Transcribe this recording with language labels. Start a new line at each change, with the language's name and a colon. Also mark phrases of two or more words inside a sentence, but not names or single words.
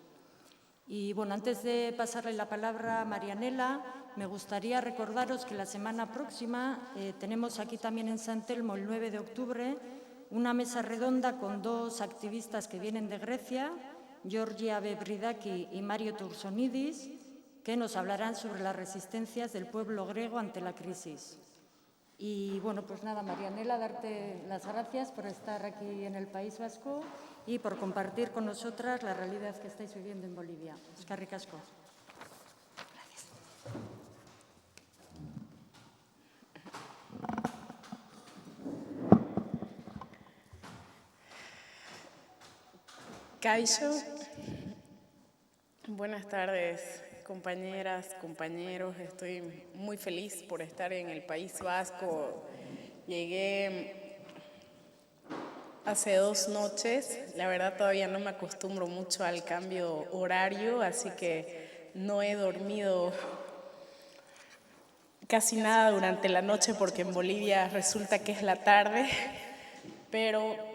Spanish: Y bueno, antes de pasarle la palabra a Marianela, me gustaría recordaros que la semana próxima tenemos aquí también en San Telmo, el 9 de octubre, una mesa redonda con dos activistas que vienen de Grecia, Georgia Bebridaki y Mario Tursonidis, que nos hablarán sobre las resistencias del pueblo griego ante la crisis. Y bueno, pues nada, Marianela, darte las gracias por estar aquí en el País Vasco y por compartir con nosotras la realidad que estáis viviendo en Bolivia.
Basque: Eskerrik asko. Kaixo,
Spanish: buenas tardes, compañeras, compañeros. Estoy muy feliz por estar en el País Vasco. Llegué hace 2 noches. La verdad todavía no me acostumbro mucho al cambio horario, así que no he dormido casi nada durante la noche porque en Bolivia resulta que es la tarde, pero